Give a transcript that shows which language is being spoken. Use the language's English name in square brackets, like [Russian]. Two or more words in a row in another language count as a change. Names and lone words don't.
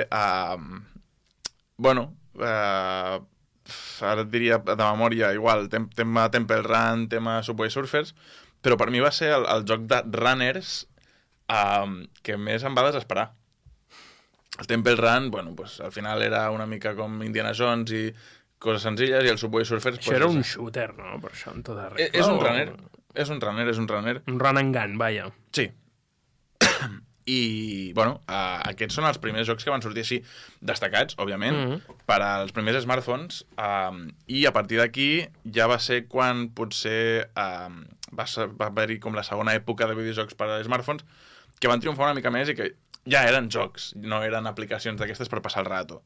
[Catalan] ara et diria de memòria, igual, tema Temple Run, tema Subway Surfers, però per mi va ser el joc de runners que més em va desesperar. El Temple Run, al final era una mica com Indiana Jones i coses senzilles, i el Subway Surfers... Això era un shooter, no? Per això, en tota regla. És un runner. És un runner, és un runner. [English] Un run and gun, [Catalan] vaja. Sí. I, bueno, aquests són els primers jocs que van sortir així destacats, òbviament, per als primers smartphones, i a partir d'aquí ja va ser quan potser va haver-hi com la segona època de videojocs per a smartphones que van triomfar una mica més i que ja eren jocs, no eren aplicacions d'aquestes per passar el rato.